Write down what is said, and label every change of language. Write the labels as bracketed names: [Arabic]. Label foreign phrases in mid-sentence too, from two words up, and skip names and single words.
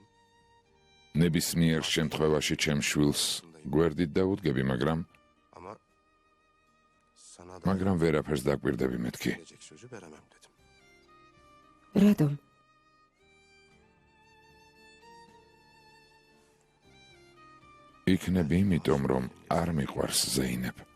[Georgian] ნებისმიერ შემთხვევაში ჩემ შვილს გვერდით დავუდგები, მაგრამ [Turkish] Sana da [Georgian] მაგრამ ვერაფერს დაკვირდები მეთქი. [Turkish] gelecek sözü veremem dedim. [Georgian] რატომ? იქნებ იმიტომ რომ არ მიყვარს ზეინებ.